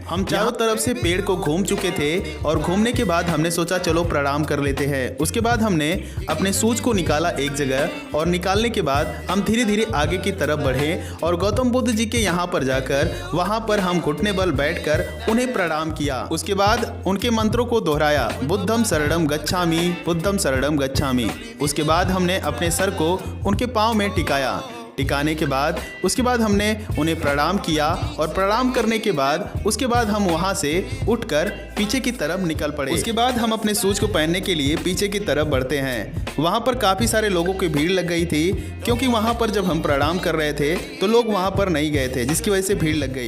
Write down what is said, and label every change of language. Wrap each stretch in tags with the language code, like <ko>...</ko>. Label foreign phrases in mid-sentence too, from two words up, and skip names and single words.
<hi>हम चारों तरफ से पेड़ को घूम चुके थे और घूमने के बाद हमने सोचा चलो प्रणाम कर लेते हैं। उसके बाद हमने अपने सूज को निकाला एक जगह और निकालने के बाद हम धीरे धीरे आगे की तरफ बढ़े और गौतम बुद्ध जी के यहाँ पर जाकर वहाँ पर हम घुटने बल बैठकर उन्हें प्रणाम किया। उसके बाद उनके मंत्रों को दोहराया,</hi> <pi>बुद्धम शरणम गच्छामि, बुद्धम शरणम गच्छामि।</pi> <hi>उसके बाद हमने अपने सर को उनके पाँव में टिकाया। टिकाने के बाद उसके बाद हमने उन्हें प्रणाम किया और प्रणाम करने के बाद उसके बाद हम वहां से उठकर पीछे की तरफ निकल पड़े। उसके बाद हम अपने शूज को पहनने के लिए पीछे की तरफ बढ़ते हैं। वहां पर काफ़ी सारे लोगों की भीड़ लग गई थी, क्योंकि वहां पर जब हम प्रणाम कर रहे थे तो लोग वहां पर नहीं गए थे, जिसकी वजह से भीड़ लग गई।</hi>